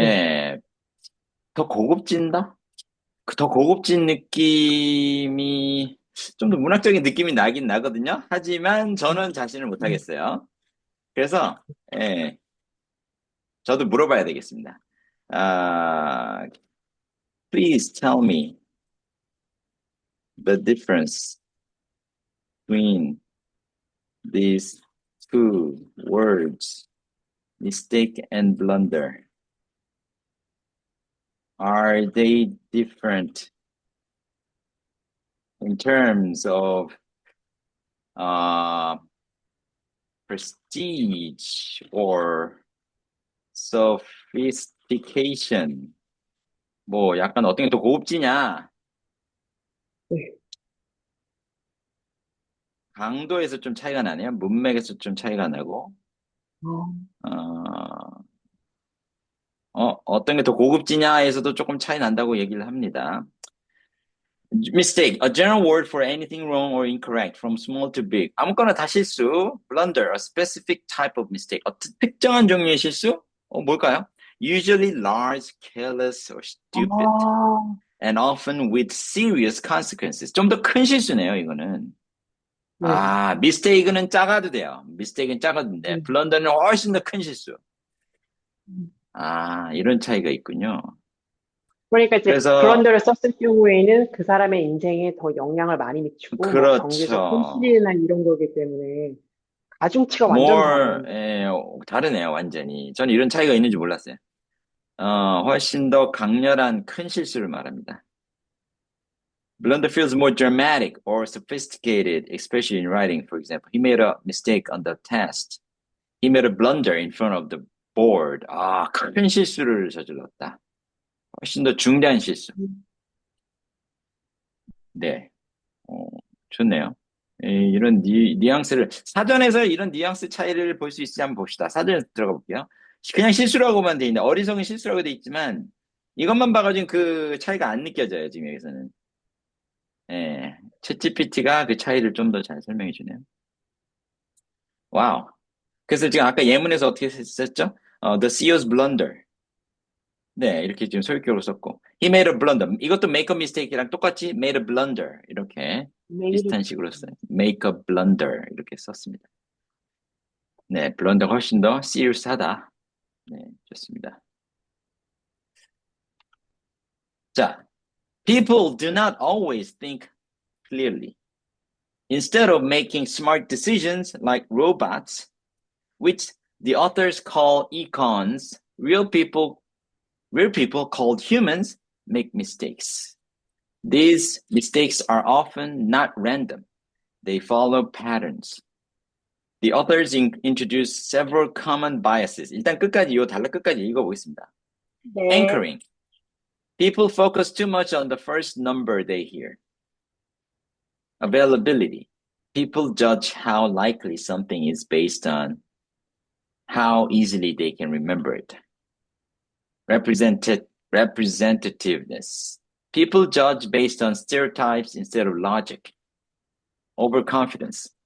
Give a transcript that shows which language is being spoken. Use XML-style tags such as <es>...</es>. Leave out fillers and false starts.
<ko>예, 더 고급진다? 더 고급진 느낌이, 좀 더 문학적인 느낌이 나긴 나거든요. 하지만 저는 자신을 네. 못하겠어요. 그래서, 예, 저도 물어봐야 되겠습니다.</ko> <en>아, please tell me the difference between these two words, mistake and blunder. Are they different in terms of uh, prestige or sophistication?</en> <ko>뭐 약간 어떤 게 더 고급지냐? 네. 강도에서 좀 차이가 나네요. 문맥에서 좀 차이가 나고, 어, 어, 어떤 게 더 고급지냐에서도 조금 차이 난다고 얘기를 합니다.</ko> <en>Mistake, a general word for anything wrong or incorrect, from small to big.</en> <ko>아무거나 다 실수.</ko> <en>Blunder, a specific type of mistake.</en> <ko>특정한 종류의 실수? 뭘까요?</ko> <en>Usually large, careless, or stupid,</en> <ko>아,</ko> <en>and often with serious consequences.</en> <ko>좀 더 큰 실수네요, 이거는. 네. mistake는 작아도 돼요. mistake는 작아도 돼. 음. blunder는 훨씬 더 큰 실수. 음. 이런 차이가 있군요. 그러니까 이제 그래서, 블런더를 썼을 경우에는 그 사람의 인생에 더 영향을 많이 미치고, 뭐 경제적 그렇죠. 손실이나 이런 거기 때문에 가중치가 완전</ko> <en>more,</en> <ko>다른. 다르네요, 완전히. 저는 이런 차이가 있는지 몰랐어요. 훨씬 더 강렬한 큰 실수를 말합니다.</ko> <en>Blunder feels more dramatic or sophisticated, especially in writing, for example. He made a mistake on the test. He made a blunder in front of the board.</en> <ko>큰 실수를 저질렀다. 훨씬 더 중대한 실수. 네, 어, 좋네요. 이런 뉘앙스를, 사전에서 이런 뉘앙스 차이를 볼 수 있을지 한번 봅시다. 사전에 들어가 볼게요. 그냥 실수라고만 돼 있는데, 어리석은 실수라고 돼 있지만, 이것만 봐가지고 그 차이가 안 느껴져요, 지금 여기서는. 예, 챗GPT가 그 차이를 좀 더 잘 설명해 주네요. 와우. 그래서 지금 아까 예문에서 어떻게 썼죠?</ko> <en>The CEO's blunder.</en> <ko>네, 이렇게 지금 소유격으로 썼고.</ko> <en>He made a blunder.</en> <ko>이것도</ko> <en>make a mistake이랑</en> <ko>똑같이</ko> <en>made a blunder.</en> <ko>이렇게 매일, 비슷한 식으로 써요.</ko> <en>make a blunder.</en> <ko>이렇게 썼습니다. 네, 블런더가 훨씬 더 serious하다. 네, 좋습니다.</ko> <en>자, people do not always think clearly. Instead of making smart decisions like robots, which the authors call econs, real people called humans make mistakes. These mistakes are often not random. They follow patterns. The authors introduce several common biases.</en> <ko>일단 끝까지 요 단락 끝까지 읽어보겠습니다. 네.</ko> <en>Anchoring. People focus too much on the first number they hear. Availability. People judge how likely something is based on how easily they can remember it. Representativeness. People judge based on stereotypes instead of logic. Overconfidence.</en>